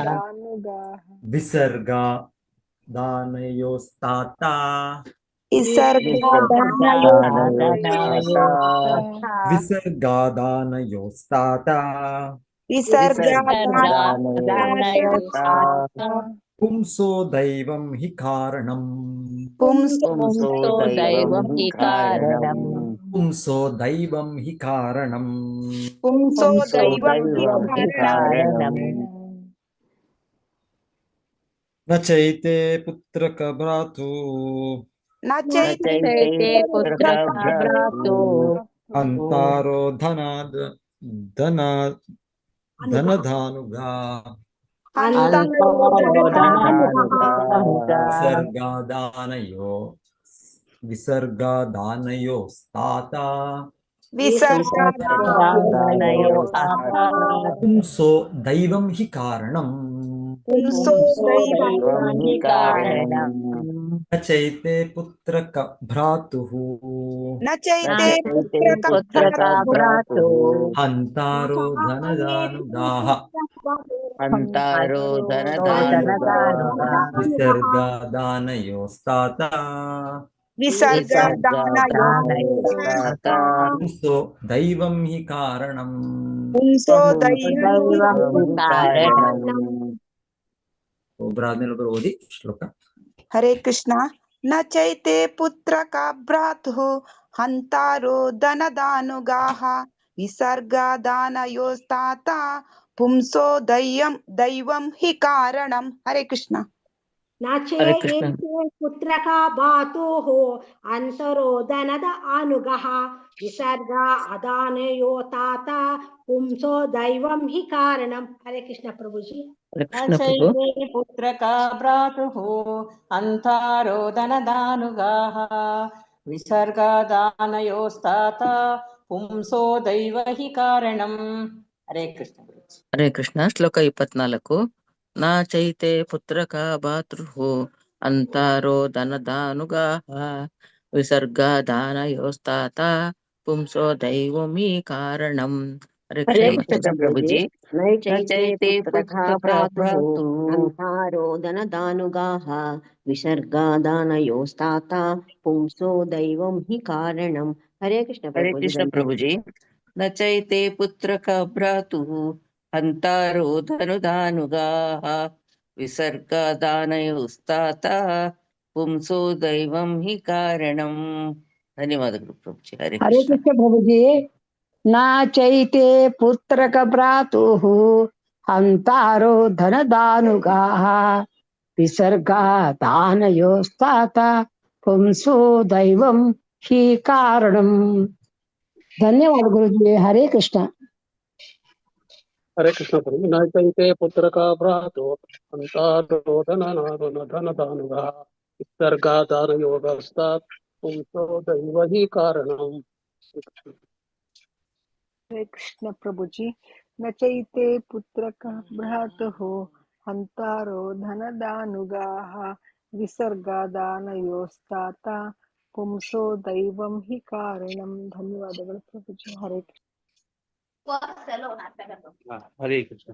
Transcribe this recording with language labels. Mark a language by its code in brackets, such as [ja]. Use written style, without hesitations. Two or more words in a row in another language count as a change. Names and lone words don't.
[sa] ವಿಸರ್ಗ ದಾನಯೋಸ್ತಾತ. ವಿಸರ್ಗಾದಾನಯೋಸ್ತಾತ. ಪುಂಸೋ ದೈವಂ ಹಿ ಕಾರಣಂ. ಪುಂಸೋ ದೈವಂ ಹಿ ಕಾರಣಂ. ಪುಂಸೋ ದೈವಂ ಹಿ ಕಾರಣಂ. ಪುಂಸೋ ದೈವಂ ಹಿ ಕಾರಣಂ. ನ ಚೈತೆ ಪುತ್ರಕ ಭ್ರಾತು. ನ ಚೈತೆ ಪುತ್ರಕ ಭ್ರಾತು. ಅಂತಾರೋ ಧನಧಾನುಗಾ. ವಿಸರ್ಗಾದಾನಯೋ ಸ್ತಾತ. ಪುಂಸೋ ದೈವಂ ಹಿ ಕಾರಣಂ. ನ ಚೈತೆ ಪುತ್ರಕ ಭ್ರಾತುಃ. ಹಂತಾರೋ ಧನದಾನುಗಾಃ. ವಿಸರ್ಗಾದಾನಯೋಸ್ತಾತ. ಪುಂಸೋ ದೈವಂ ಹಿ ಕಾರಣಂ. [kn] ಒಬ್ಬರಾದ್ಮೇಲೆ ಒಬ್ಬರು ಓದಿ ಶ್ಲೋಕ. [sa] हरे कृष्णा। न चैते पुत्र का भ्रातुः हन्तारो धनदानुगाः विसर्गादानयोस्ताता पुंसो दैवं हि कारणम्। हरे कृष्णा। हरे कृष्ण। पुत्रक भातुः अंतरो धनद अनुगः विसर्ग अदानयो तात पुंसो दैवं हि कारणम्। हरे कृष्ण प्रभु जी। हरे कृष्ण प्रभु। पुत्र का भ्रातुः अंतारो धनदानुगाः विसर्गादानयोस्तात पुंसो दैव हि कारणम्। हरे कृष्ण। हरे कृष्ण। ಶ್ಲೋಕ 24. ನ ಚೈತೆ ಪುತ್ರಕ ಭಾತೃಃ ಅಂತಾರೋ ಧನದಾನುಗಾಃ ವಿಸರ್ಗಾದಾನಯೋಸ್ತಾತ ಪುಂಸೋ ದೈವಮಿ ಕಾರಣಂ. ಹರೇ ಕೃಷ್ಣ ಪ್ರಭುಜಿ. न चैते पुत्रका भ्रातुः अंतारो धनदानुगाः विसर्गादानयोस्ताता पुंसो दैवं हि कारणम्। हरे कृष्ण हरे प्रभु जी। कृष्ण प्रभु जी। न चैते पुत्र का भ्रातुः हन्तारो धनुधानुगाः विसर्गादानयोस्ताता पुंसो दैवं हि कारणम्. [kn] ಧನ್ಯವಾದಗಳು ಪ್ರಭುಜಿ. [sa] ಹರೇ हरे ಕೃಷ್ಣ. कृष्ण प्रभु जी। न चैते पुत्रक भ्रातुः हन्तारो धनदानुगाः विसर्गादानयोस्ताता पुंसो दैवं हि कारणम्। [hi] धन्यवाद गुरु जी। [sa] हरे कृष्ण। हरे कृष्ण प्रभु। न चैते पुत्र का भ्रातो अंतारो धनदानुगा विसर्गादानयोगस्तात् पुंसो दैव हि कारणम्। हरे कृष्ण प्रभु जी। न चैते पुत्रकः भ्रातुः हन्तारो धनदानुगाः विसर्गादानयोस्ताता पुंसो दैवं हि कारणं। [kn] ಧನ್ಯವಾದಗಳು ಪ್ರಭುಜಿ. [sa] ಹರೇ ಕೃಷ್ಣ. हरे कृष्ण।